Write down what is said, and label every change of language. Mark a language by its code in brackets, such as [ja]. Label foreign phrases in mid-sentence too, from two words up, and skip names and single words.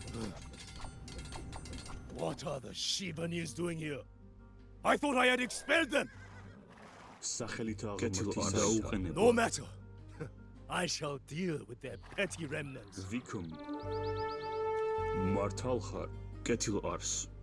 [en] What are the Shibanians doing here? I thought I had expelled them! No matter. I shall deal with their petty remnants. [ka] Vikum. მართალ ხარ, კეთილ არს.